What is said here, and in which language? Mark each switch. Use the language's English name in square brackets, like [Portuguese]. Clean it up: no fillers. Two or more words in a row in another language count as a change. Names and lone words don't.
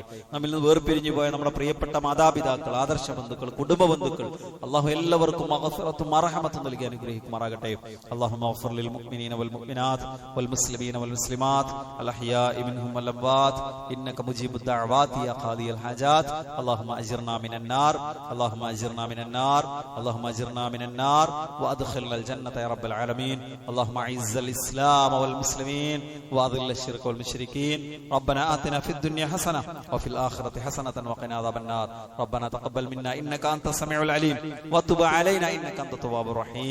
[Malayalam] നമ്മിൽ നിന്ന് വേർപിരിഞ്ഞു പോയ നമ്മുടെ പ്രിയപ്പെട്ട മാതാപിതാക്കൾ, ആദർശ ബന്ധുക്കൾ, കുടുംബ ബന്ധുക്കൾ, അള്ളാഹു എല്ലാവർക്കും മഗ്ഫിറത്തും മർഹമത്തും നൽകി അനുഗ്രഹിക്കുമാറാകട്ടെ. [Arabic] اللهم اغفر للمؤمنين والمؤمنات والمسلمين والمسلمات الأحياء منهم والأموات إنك مجيب الدعوات يا قاضي الحاجات. اللهم أجرنا من النار اللهم أجرنا من النار اللهم أجرنا من النار وأدخلنا الجنة يا رب العالمين. اللهم أعز الإسلام والمسلمين وأذل الشرك والمشركين. ربنا آتنا في الدنيا حسنة وفي الآخرة حسنة وقنا عذاب النار. ربنا تقبل منا إنك أنت السميع العليم وتب علينا إنك أنت التواب الرحيم.